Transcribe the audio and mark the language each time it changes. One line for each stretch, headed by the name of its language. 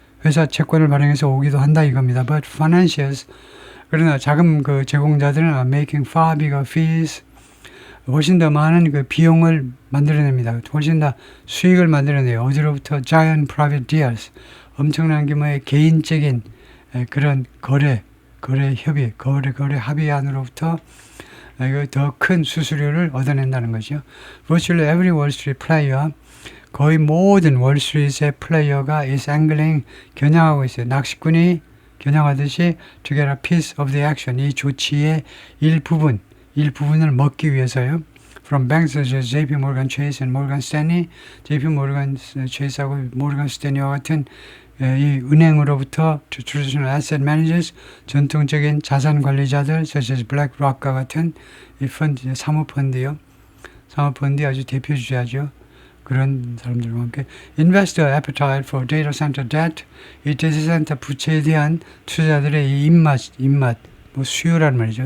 Korean: 회사 채권을 발행해서 오기도 한다 이겁니다.
English: But financials
Korean: 그러나 자금 그 제공자들은
English: are making far bigger fees
Korean: 훨씬 더 많은 그 비용을 만들어냅니다. 훨씬 더 수익을 만들어내요. 어디로부터
English: giant private deals
Korean: 엄청난 규모의 개인적인 그런 거래 합의 안으로부터 더 큰 수수료를 얻어낸다는 거죠.
English: Virtually every Wall Street player
Korean: 거의 모든 월스트리트의 플레이어가
English: is angling
Korean: 겨냥하고 있어요. 낚시꾼이 겨냥하듯이
English: to get a piece of the action
Korean: 이 조치의 일부분을 먹기 위해서요.
English: From banks such as JP Morgan Chase and Morgan Stanley, JP Morgan Chase하고
Korean: Morgan Stanley와 같은 이 은행으로부터
English: traditional asset managers
Korean: 전통적인 자산 관리자들
English: such as
Korean: BlackRock과 같은 이 펀드 사모펀드요. 사모펀드 아주 대표 주자죠. 그런 사람들과 함께
English: investor appetite for data center debt
Korean: 이 데이터 센터 부채에 대한 투자자들의 이 입맛 뭐 수요란 말이죠.